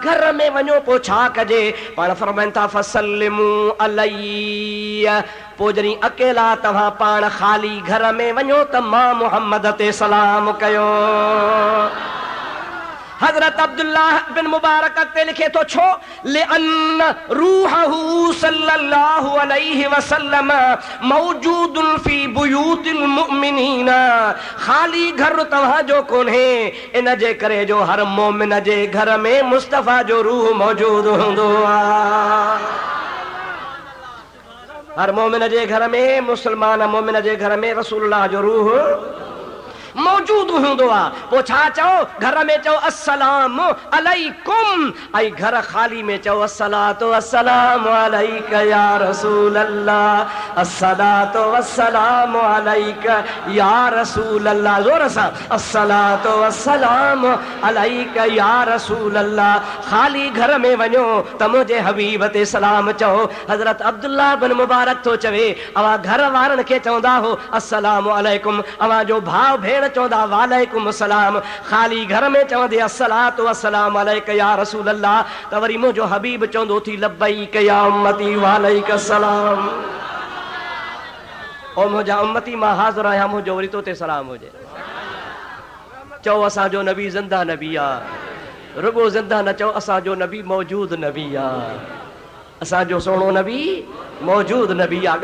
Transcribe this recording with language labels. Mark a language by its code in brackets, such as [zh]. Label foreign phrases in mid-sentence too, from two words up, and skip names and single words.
[sd] घर में वञो पोइ छा कजे? पाण फरमाइनि था [ar] فسلموا عليه, [sd] पोइ जॾहिं अकेला तव्हां पाण ख़ाली घर में वञो त मां मुहम्मद ते सलाम कयो। हजरत अब्दुल्लाह बिन मुबारक ते लिखे तो छो [ar] لأن روحه صلى الله عليه وسلم موجود في بيوت المؤمنين, [sd] खाली घर तव्हां जो कोन्हे, इन जे करे जो हर मोमिन जे घर में मुस्तफ़ा जो रूह मौजूद हूंदो आहे। हर मोमिन जे घर में, मुसलमान मोमिन जे घर में रसूलुल्लाह जो रूह मौजूद हूंदो आहे। पोइ छा चओ? घर में चओ [ar] السلام عليكم, [sd] ऐं घर ख़ाली में चओ [ar] الصلاة والسلام عليك يا رسول الله, الصلاة والسلام عليك يا رسول الله. [sd] ज़ोर सां [ar] الصلاة والسلام عليك يا رسول الله. [sd] ख़ाली घर में वञो त मुंहिंजे हबीब ते सलाम चओ। हज़रत अब्दुल्लाह बिन मुबारक थो चवे, अवां घर वारनि खे चवंदा हो [ar] السلام عليكم, [sd] अवां जो भाउ भेण चवंदा [ar] وعليكم السلام, [sd] ख़ाली घर में चवंदे [ar] الصلاة والسلام عليك يا رسول الله, [sd] त वरी मुंहिंजो हबीब चवंदो थी [ar] لبيك يا أمتي وعليك السلام. [sd] ओ मुंहिंजा उम्मती मां हाज़िर आहियां, मुंहिंजो वरी तो ते सलाम हुजे। चओ असांजो नबी ज़िंदा नबी आहे, रुगो ज़िंदा न चओ, असांजो नबी मौजूद नबी आहे, असांजो सोणो नबी मौजूद नबी आहे।